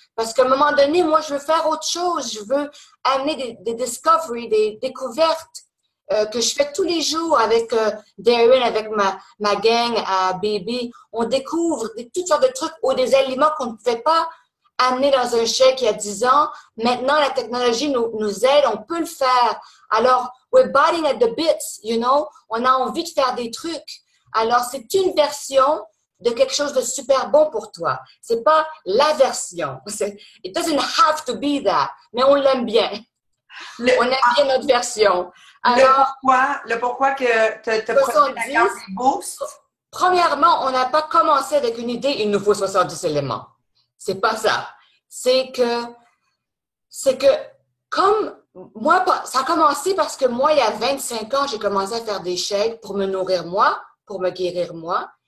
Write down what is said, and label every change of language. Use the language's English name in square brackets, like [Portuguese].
[French] Parce qu'à un moment donné, moi, je veux faire autre chose. Je veux amener des discoveries, des découvertes que je fais tous les jours avec Darren, avec ma gang à Baby. On découvre toutes sortes de trucs ou des aliments qu'on ne pouvait pas amener dans un shake il y a 10 ans. Maintenant, la technologie nous aide, on peut le faire. [English] Alors, we're biting at the bits, you know. [French] On a envie de faire des trucs. Alors, c'est une version de quelque chose de super bon pour toi. C'est pas la version. [English] It doesn't have to be that, [French] mais on l'aime bien. On aime bien notre version. Alors, le pourquoi que tu as produit la gamme Boost? Premièrement, on n'a pas commencé avec une idée, il nous faut 70 éléments. C'est pas ça. C'est que comme moi, ça a commencé parce que moi, il y a 25 ans, j'ai commencé à faire des shakes pour me nourrir moi, pour me guérir moi.